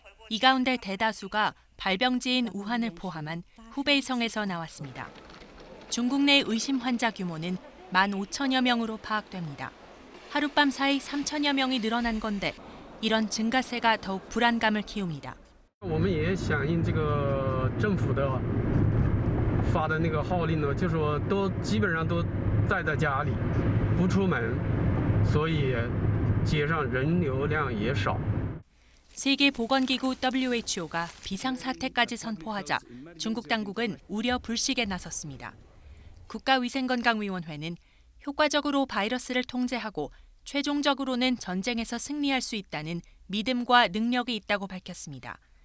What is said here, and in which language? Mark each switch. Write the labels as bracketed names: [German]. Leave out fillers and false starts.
[Korean] 이 가운데 대다수가 발병지인 우한을 포함한 후베이성에서 나왔습니다. 중국 내 의심 환자 규모는 15,000여 명으로 파악됩니다. 하룻밤 사이 3,000여 명이 늘어난 건데 이런 증가세가 더욱 불안감을 키웁니다. [Chinese] 我们也响应这个政府的发的那个号令呢，就是说都基本上都待在家里，不出门，所以街上人流量也少。 [Korean] 세계보건기구 WHO가 비상사태까지 선포하자 중국 당국은 우려 불식에 나섰습니다. 국가위생건강위원회는 효과적으로 바이러스를 통제하고 최종적으로는 전쟁에서 승리할 수 있다는 믿음과 능력이 있다고 밝혔습니다.